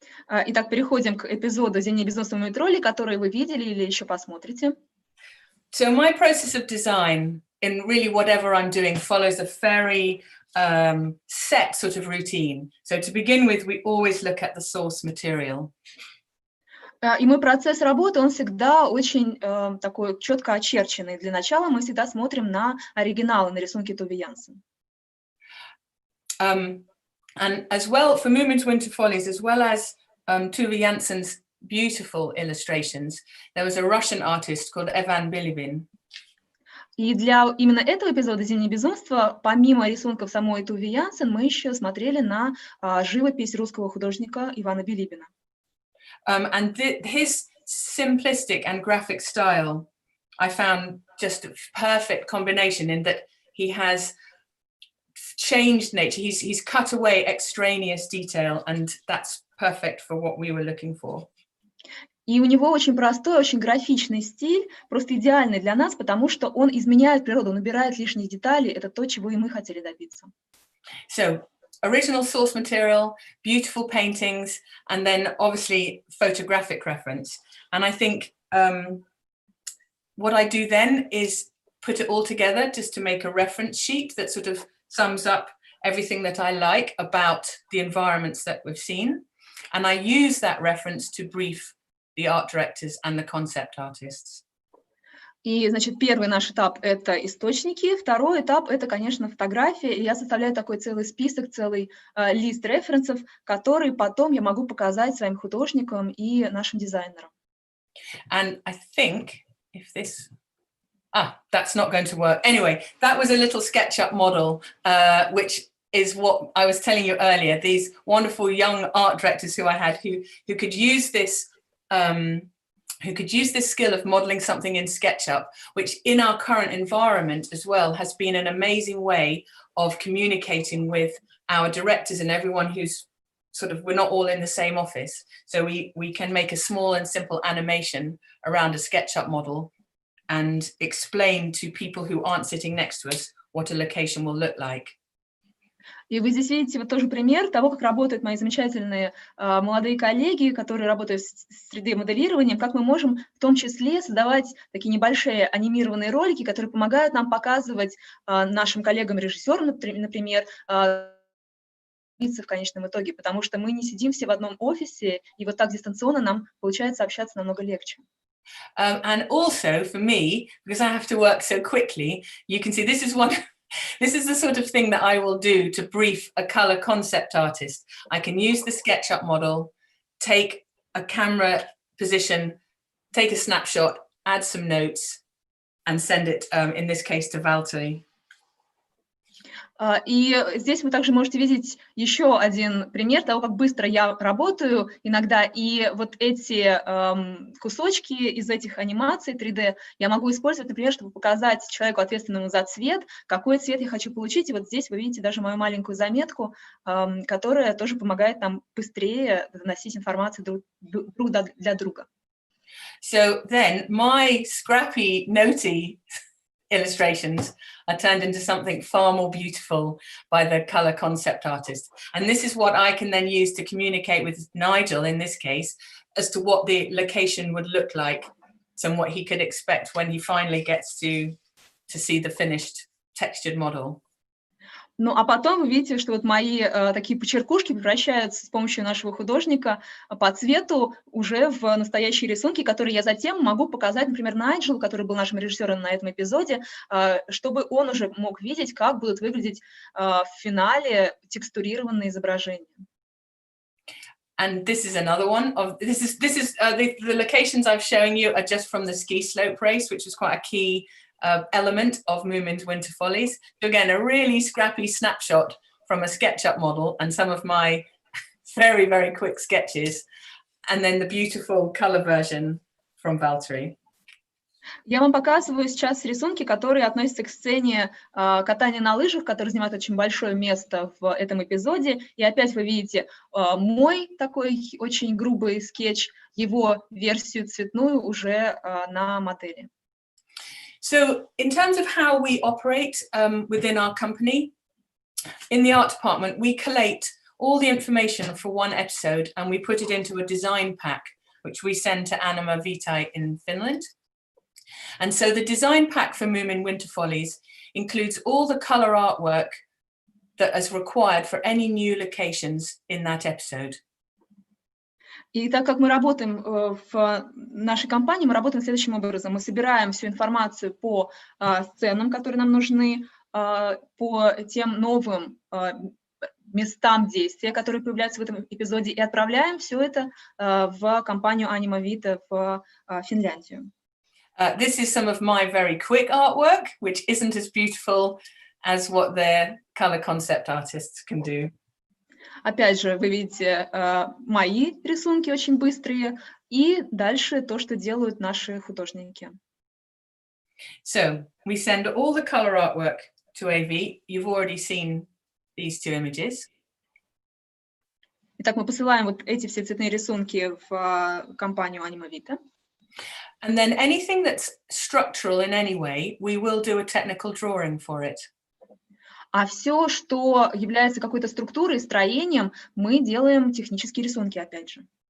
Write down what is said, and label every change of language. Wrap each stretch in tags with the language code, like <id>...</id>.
<ru>Итак, переходим к эпизоду «Зимнее безумство муми-троллей», который вы видели или еще посмотрите.</ru> <en>So my process of design in really whatever I'm doing follows a very set sort of routine. So to begin with, we always look at the source material.</en> <ru>И мой процесс работы, он всегда очень такой четко очерченный. Для начала мы всегда смотрим на оригиналы, на рисунки Туви Янсен.</ru> <en>And as well, for Moomin's Winter Follies, as well as Tuve Janssen's beautiful illustrations, there was a Russian artist called Evan Bilibin.</en> <ru>И для именно этого эпизода «Зимнее безумство», помимо рисунков самой Туви Янсен, мы еще смотрели на живопись русского художника Ивана Билибина.</ru> <en>And his simplistic and graphic style, I found just a perfect combination in that he has changed nature. He's cut away extraneous detail, and that's perfect for what we were looking for.</en> <ru>И у него очень простой, очень графичный стиль, просто идеальный для нас, потому что он изменяет природу, он убирает лишние детали. Это то, чего и мы хотели добиться.</ru> <en>So, original source material, beautiful paintings, and then obviously photographic reference. And I think what I do then is put it all together just to make a reference sheet that sort of sums up everything that I like about the environments that we've seen. And I use that reference to brief the art directors and the concept artists.</en> <ru>И, значит, первый наш этап – это источники, второй этап – это, конечно, фотография, и я составляю такой целый список, целый лист референсов, который потом я могу показать своим художникам и нашим дизайнерам.</ru> <en>And I think if this... that's not going to work. Anyway, that was a little SketchUp model, which is what I was telling you earlier, these wonderful young art directors who I had who could use this skill of modeling something in SketchUp, which in our current environment as well has been an amazing way of communicating with our directors and everyone who's sort of, we're not all in the same office. So we can make a small and simple animation around a SketchUp model and explain to people who aren't sitting next to us what a location will look like.</en> <ru>И вы здесь видите вот тоже пример того, как работают мои замечательные молодые коллеги, которые работают в 3D-моделировании, как мы можем в том числе создавать такие небольшие анимированные ролики, которые помогают нам показывать нашим коллегам-режиссерам, например, в конечном итоге, потому что мы не сидим все в одном офисе, и вот так дистанционно нам получается общаться намного легче.</ru> <en>And also for me, because I have to work so quickly, you can see this is the sort of thing that I will do to brief a color concept artist. I can use the SketchUp model, take a camera position, take a snapshot, add some notes, and send it, in this case, to Valtteri.</en> <ru>И здесь вы также можете видеть еще один пример того, как быстро я работаю иногда. И вот эти кусочки из этих анимаций 3D я могу использовать, например, чтобы показать человеку, ответственному за цвет, какой цвет я хочу получить. И вот здесь вы видите даже мою маленькую заметку, которая тоже помогает нам быстрее доносить информацию друг для друга.</ru> <en>So then my scrappy, notey illustrations are turned into something far more beautiful by the color concept artist. And this is what I can then use to communicate with Nigel, in this case, as to what the location would look like and what he could expect when he finally gets to see the finished textured model.</en> <ru>Ну, а потом вы видите, что вот мои такие почеркушки превращаются с помощью нашего художника по цвету уже в настоящие рисунки, которые я затем могу показать, например, Найджелу, который был нашим режиссером на этом эпизоде, чтобы он уже мог видеть, как будут выглядеть в финале текстурированные изображения.</ru> <en>And this is another one of the locations I'm showing you are just from the ski slope race, which was quite a key element of Moomin's Winter Follies. So again, a really scrappy snapshot from a SketchUp model and some of my very, very quick sketches, and then the beautiful color version from Valtteri.</en> <ru>Я вам показываю сейчас рисунки, которые относятся к сцене катания на лыжах, который занимает очень большое место в этом эпизоде. И опять вы видите мой такой очень грубый скетч, его версию цветную уже на модели.</ru> <en>So in terms of how we operate within our company, in the art department, we collate all the information for one episode and we put it into a design pack, which we send to Anima Vitae in Finland. And so the design pack for Moomin Winter Follies includes all the color artwork that is required for any new locations in that episode.</en> <ru>И так как мы работаем в нашей компании, мы работаем следующим образом. Мы собираем всю информацию по сценам, которые нам нужны, по тем новым местам действия, которые появляются в этом эпизоде, и отправляем все это в компанию Anima Vitae в Финляндию.</ru> <en>This is some of my very quick artwork, which isn't as beautiful as what their color concept artists can do.</en> <ru>Опять же, вы видите мои рисунки очень быстрые, и дальше то, что делают наши художники.</ru> <en>So we send all the color artwork to AV. You've already seen these two images.</en> <ru>Итак, мы посылаем вот эти все цветные рисунки в компанию Anima Vitae.</ru> <en>And then anything that's structural in any way, we will do a technical drawing for it.</en> <ru>А все, что является какой-то структурой, строением, мы делаем технические рисунки, опять же.</ru>